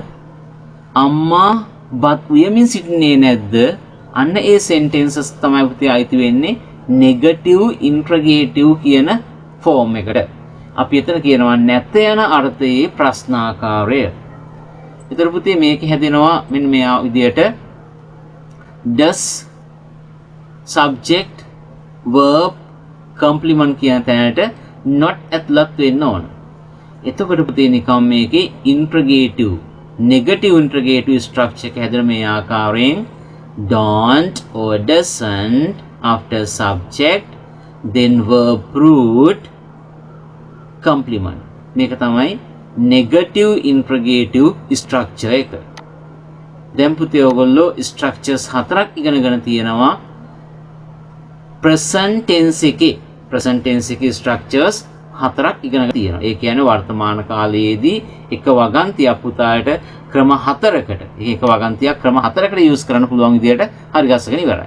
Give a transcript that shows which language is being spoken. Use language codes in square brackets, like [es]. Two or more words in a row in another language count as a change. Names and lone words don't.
[si] අම්මා බත් උයමින් සිටින්නේ නැද්ද? අන්න ඒ සෙන්ටෙන්සස් තමයි පුතේ අයිති වෙන්නේ [en] negative interrogative [si] කියන ෆෝම් එකට. අපි එතන කියනවා නැත යන අර්ථයේ ප්‍රශ්නාකාරය. ඒතර පුතේ මේක හැදෙනවා මෙන්න මේ විදියට [en] does subject verb complement [si] කියන තැනට not ඇතුළත් වෙන්න ඕන. එතකොට පුතේ නිකම් මේකේ [en] interrogative negative interrogative structure [si] එක හැදෙන මේ ආකාරයෙන් [en] don't or doesn't after subject then verb root complement. [si] මේක තමයි [en] negative interrogative structure [si] එක. දැන් පුතේ ඔයගොල්ලෝ structures හතරක් ඉගෙනගෙන තියෙනවා [en] present tense [si] එකේ structures හතරක් ඉගෙන තියෙනවා. ඒ කියන්නේ වර්තමාන කාලයේදී එක වගන්තියක් පුතාට ක්‍රම හතරකට එක වගන්තියක් ක්‍රම හතරකට යූස් කරන්න පුළුවන් විදියට හරි ගස්සගෙන ඉවරයි.